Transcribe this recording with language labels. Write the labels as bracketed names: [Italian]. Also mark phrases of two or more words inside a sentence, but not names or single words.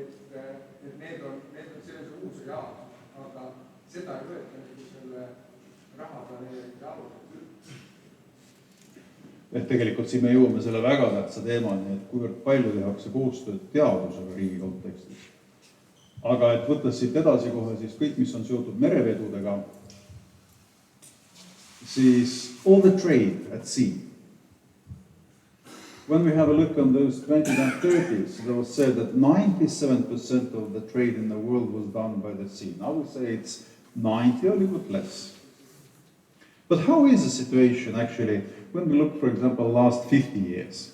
[Estonian] Et need on sellise uus reaalsus, aga seda ei võeta selle raha planeerimise alused üldse? et tegelikult siin me jõuame selle väga tähtsa teemani, et kuivõrd palju tehakse koostööd teadusega riigi kontekstis. Aga et võttes siit edasi kohe siis kõik, mis on seotud merevedudega, siis [English] all the trade at sea. When we have a look on those 20s and 30s, it was said that 97% of the trade in the world was done by the sea. Now we say it's 90 or a little bit less. But how is the situation actually when we look, for example, the last 50 years?